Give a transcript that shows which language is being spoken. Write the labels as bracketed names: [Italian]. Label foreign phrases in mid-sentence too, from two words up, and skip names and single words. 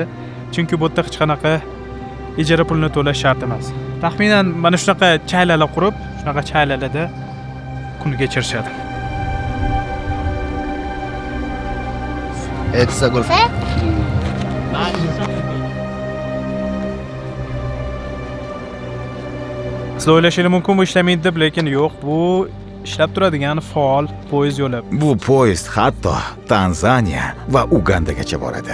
[Uzbek] Chunki bu yerda hech qanaqa ijara pulini to'lash shart emas. Taxminan mana shunaqa chaylalar qurib, shunaqa chaylalarda kun kechirishadi. [English] It's a golf. [Uzbek] Siz o'ylashingiz mumkin bu ishlamaydi deb, lekin yo'q, bu ishlab turadigan faol poyezd yo'li. Bu poyezd hatto Tanzaniya va Ugandagacha boradi.